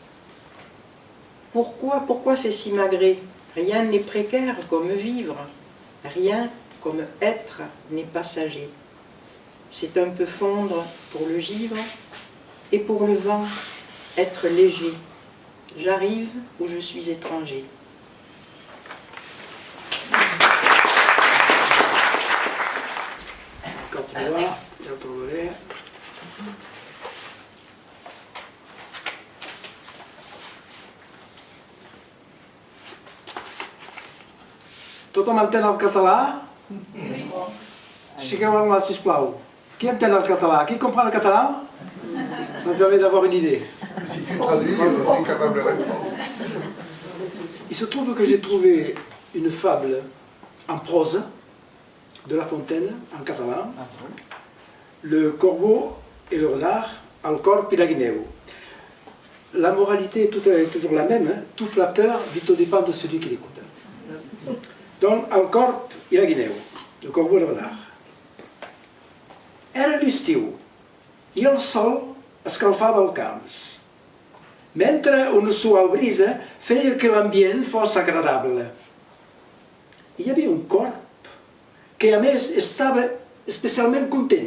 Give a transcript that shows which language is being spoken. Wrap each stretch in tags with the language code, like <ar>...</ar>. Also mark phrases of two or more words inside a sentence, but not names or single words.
<fr>Pourquoi c'est si magré? Rien n'est précaire comme vivre, rien comme être n'est passager. C'est un peu fondre pour le givre et pour le vent être léger. J'arrive où je suis étranger.</fr> <ca>Continua, ja trobaré. Tothom entén el català? Sigueu en là, sisplau. Qui entén el català?</ca> <fr>Qui comprend le català? Ça me permet d'avoir une idée. Si tu traduis, on est capable de répondre. Il se trouve que j'ai trouvé une fable en prose de La Fontaine, en catalan, Le corbeau et le renard,</fr> <ca>El corb i la guineu.</ca> <fr>La moralité est toujours la même, hein. Tout flatteur vit aux dépens de celui qui l'écoute. Donc,</fr> <ca>El corb i la guineu,</ca> <fr>le corbeau</fr> <ca>i el renard. Era l'estiu i el sol escalfava els camps, mentre una suau brisa feia que l'ambient fos agradable. Hi havia un corb que a més estava especialment content.</ca>